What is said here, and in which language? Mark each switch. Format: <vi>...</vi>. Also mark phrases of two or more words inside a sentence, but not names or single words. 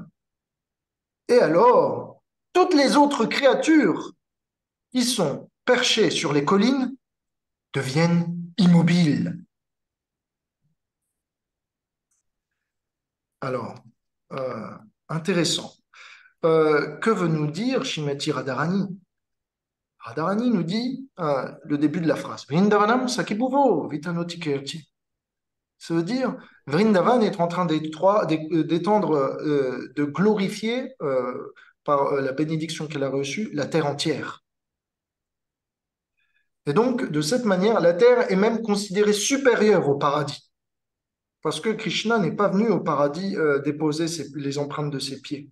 <fr>Et alors, toutes les autres créatures qui sont perchées sur les collines deviennent immobiles. Alors, euh, intéressant. Que veut nous dire Shrimati Radharani? Radharani nous dit le début de la phrase.</fr> <sa>Vrindavanam sakibhuvo vitanoti kirti.</sa> <fr>Ça veut dire, Vrindavan est en train d'étendre, de glorifier par la bénédiction qu'elle a reçue, la terre entière. Et donc, de cette manière, la terre est même considérée supérieure au paradis, parce que Krishna n'est pas venu au paradis déposer les empreintes de ses pieds.</fr>